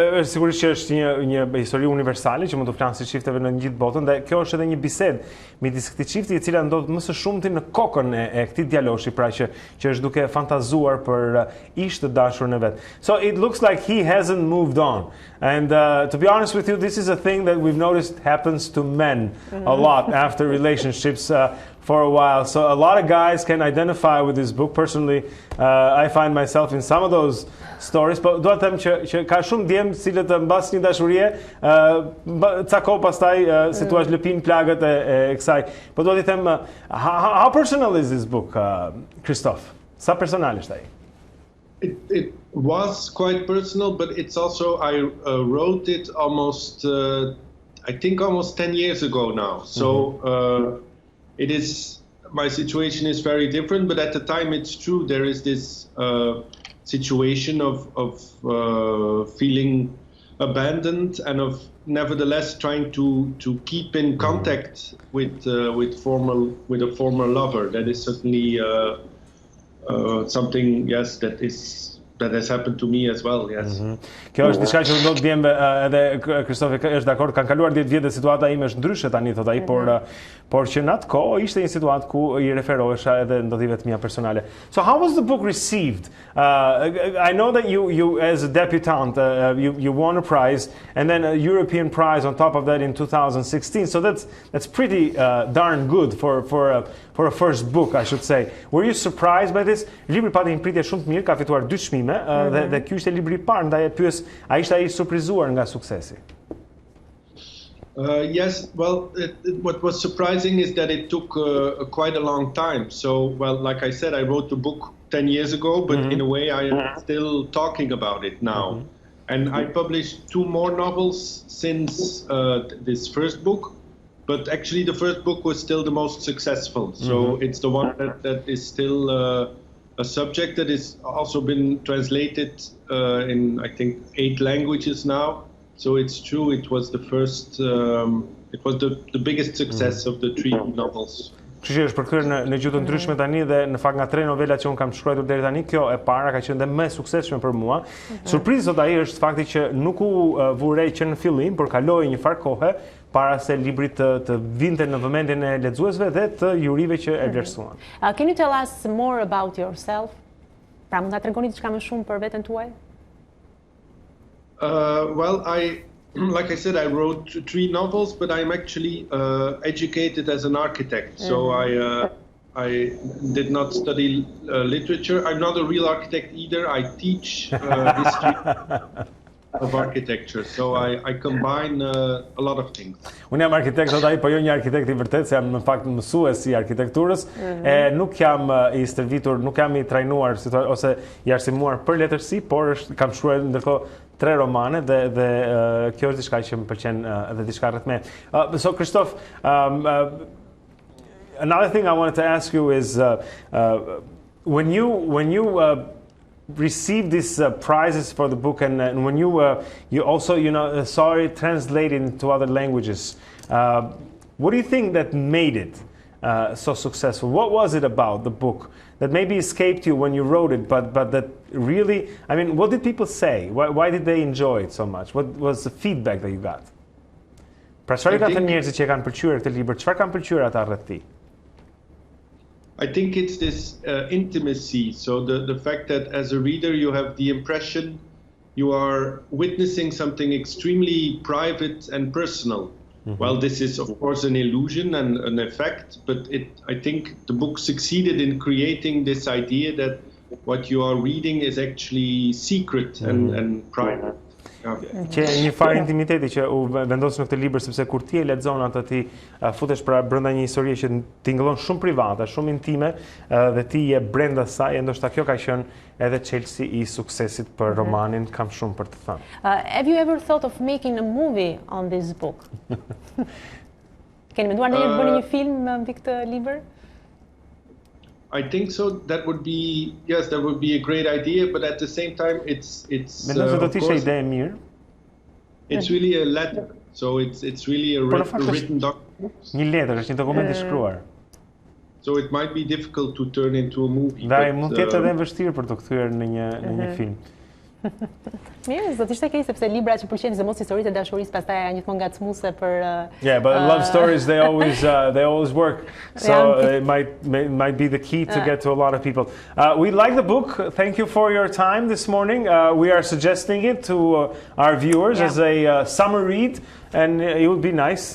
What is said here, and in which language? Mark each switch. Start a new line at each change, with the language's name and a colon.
Albanian: Sigurisht që është një histori universale që mund të flasë çifteve në gjithë botën, dhe kjo është edhe një bisedë midis këtij çifti e cila ndodh më së shumti në kokën e këtij djaloshi, pra që është duke fantazuar për ish të dashurën e vet.
English: So it looks like he hasn't moved on. And to be honest with you, this is a thing that we've noticed happens to men a lot after relationships for a while. So a lot of guys can identify with this book. Personally, I find myself in some of those stories.
Albanian: But do të them që ka shumë djemë cilët mbas një dashurie, ca kohë pastaj si thua lëpin plagët e kësaj. Po do të them,
English: how personal is this book,
Albanian: Christophe? Sa personal është ai?
English: It was quite personal, but it's also, I wrote it almost, I think almost 10 years ago now. So it is, my situation is very different, but at the time it's true, there is this situation of feeling abandoned, and of nevertheless trying to keep in contact with a former lover. That is certainly something, yes, that has happened to me as well, yes.
Albanian: Kjo është diçka që do të vjen edhe Kristof është dakord, kanë kaluar 10 vjet dhe situata ime është ndryshe tani, thot ai, por që në atë kohë ishte një situatë ku I referohesha edhe ndodhive të mia personale.
English: So how was the book received? I know that you as a debutante, you won a prize and then a European prize on top of that in 2016. So that's pretty darn good for a first book, I should say. Were you surprised by this?
Albanian: Libri pati një pritje shumë të mirë, ka fituar 2 çmime dhe ky ishte libri I parë, ndaj e pyes, a ishte ai surprizuar nga suksesi?
English: Yes, well, what was surprising is that it took quite a long time. So, well, like I said, I wrote the book 10 years ago, but in a way I am still talking about it now. And I published 2 more novels since this first book, but actually the first book was still the most successful. So it's the one that is still a subject that has also been translated in, I think, 8 languages now. So it's true, it was the first, it was the biggest success of the 3 novels.
Albanian: Kështu që është përkthyer në gjuhë të ndryshme tani dhe në fakt nga 3 novelat që unë kam shkruar deri tani, kjo e para ka qenë dhe më e suksesshme për mua. Surprizë sot ai është fakti që nuk u vurej që në fillim, por kaloi një farë kohe para se libri të vinte në vëmendjen e lexuesve dhe të jurive që e vlerësuan.
English: Can you tell us more about yourself?
Albanian: Pra mund ta tregoni diçka më shumë për veten tuaj?
English: Well, like I said, I wrote 3 novels, but I'm actually educated as an architect. So I did not study literature. I'm not a real architect either. I teach history of architecture. So I combine a lot of things.
Albanian: Unë jam arkitekt, thot ai, po jo një arkitekt I vërtet, se jam në fakt mësues I arkitekturës. Nuk jam I stërvitur, nuk jam I trajnuar ose I arsimuar për letërsi, por kam shkruar ndërkohë 3 romane dhe kjo është diçka që më pëlqen edhe diçka rreth me.
English: So Kristof, another thing I wanted to ask you is when you received these prizes for the book and when you also saw it translated into other languages, what do you think that made it so successful? What was it about the book that maybe escaped you when you wrote it, but that really, I mean, what did people say? Why did they enjoy it so much? What was the feedback that you got?
Albanian: Pra çfarë kanë thënë njerëzit që kanë pëlqyer këtë libër? Çfarë kanë pëlqyer ata rreth tij?
English: I think it's this intimacy. So the fact that as a reader you have the impression you are witnessing something extremely private and personal. Well, this is of course an illusion and an effect, but I think the book succeeded in creating this idea that what you are reading is actually secret and private.
Albanian: Që një farë intimiteti që u vendos në këtë libër, sepse kur ti e lexon atë ti futesh pra brenda një historie që tingëllon shumë private, shumë intime dhe ti je brenda saj, e ndoshta kjo ka qenë edhe çelësi I suksesit për romanin, kam shumë për të thënë.
English: Have you ever thought of making a movie on this book?
Albanian: Keni menduar ndonjëherë të bëni një film mbi këtë libër?
English: I think so. That would be a great idea, but at the same time, it's
Albanian: do të ishte ide e mirë.
English: It's really a letter, so it's really a written document.
Albanian: Një letër, është një dokument I shkruar.
English: So it might be difficult to turn into a movie.
Albanian: Dhe mund të jetë edhe vështirë për të kthyer në një film. Mirë, do të ishte keq sepse libra që pëlqejnë sidomos historitë e dashurisë pastaj janë gjithmonë ngacmuese për
English: Yeah, but love stories they always work. So it might be the key to get to a lot of people. We like the book. Thank you for your time this morning. We are suggesting it to our viewers as a summer read, and it would be nice.